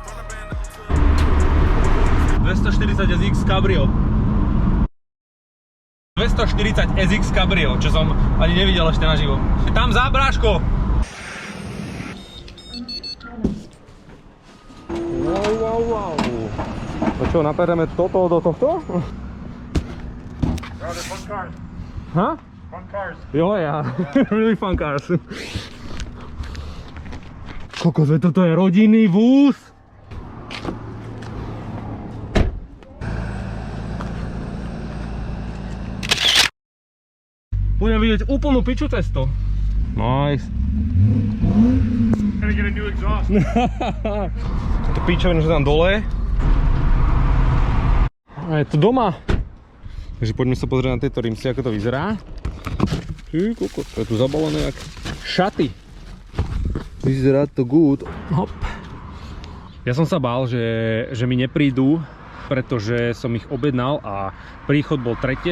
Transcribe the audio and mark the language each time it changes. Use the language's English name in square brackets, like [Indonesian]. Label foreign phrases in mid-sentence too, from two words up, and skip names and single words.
[Slovak] 240 SX Cabrio. 240 SX Cabrio, čo som ani nevidel ešte naživo. Je tam zábráško! Wow. A čo, napereme toto do tohto? [English] Fun cars. Huh? Fun cars. Jo, ja. Really fun cars. [Slovak] Kokos, toto je rodinný vůz. Budem vidieť úplnú piču cesto. [English] Nice. Gotta get a new exhaust. [Slovak] To pičovina, že tam dole. A je to doma. Takže poďme sa pozrieť na tieto rimsy, ako to vyzerá. Ty kokos, to je tu zabalené jak šaty. Vyzerá to good. Hop. Ja som sa bál, že mi neprídu, pretože som ich objednal a príchod bol 3.